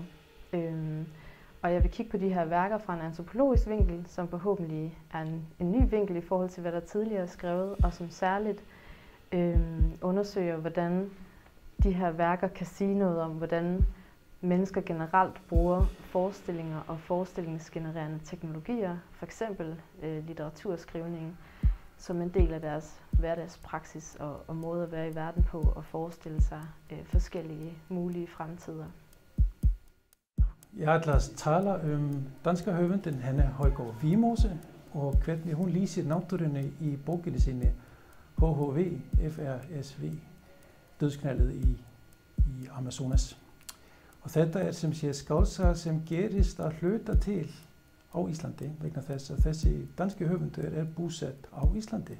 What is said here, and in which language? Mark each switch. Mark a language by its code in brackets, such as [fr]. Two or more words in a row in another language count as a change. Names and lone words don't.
[da] Og jeg vil kigge på de her værker fra en antropologisk vinkel, som forhåbentlig er en ny vinkel i forhold til, hvad der tidligere er skrevet, og som særligt undersøger, hvordan de her værker kan sige noget om, hvordan mennesker generelt bruger forestillinger og forestillingsgenererende teknologier, f.eks. litteraturskrivning, som en del af deres hverdagspraksis og måde at være i verden på og forestille sig forskellige mulige fremtider. [is] Jeg ætla að tala danska höfundin Hanne Højgaard Vimose og hvernig hún lýsir náttúrunni í bókinni sinni HHV, FRSV, dødsknaldet í Amazonas. Og þetta sem sé skáldsaga sem gerist að hluta til á Íslandi vegna þess að þessi danski höfundur búsett á Íslandi.